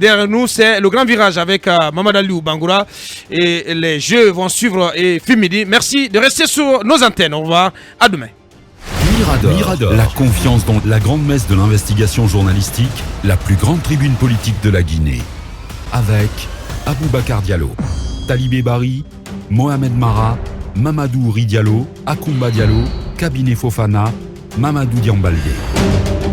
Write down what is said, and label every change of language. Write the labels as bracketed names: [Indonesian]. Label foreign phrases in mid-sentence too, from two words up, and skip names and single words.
[French] Derrière nous, c'est le grand virage avec Mamad Aliou Bangoura. Et les jeux vont suivre et Film Midi. Merci de rester sur nos antennes. Au revoir, à demain. Mirador, la confiance dans la grande messe de l'investigation journalistique, la plus grande tribune politique de la Guinée. Avec Aboubacar Diallo, Talibé Bari, Mohamed Mara, Mamadou Ri Diallo, Akoumba Diallo, Kabinet Fofana, Mamadou Diambalde.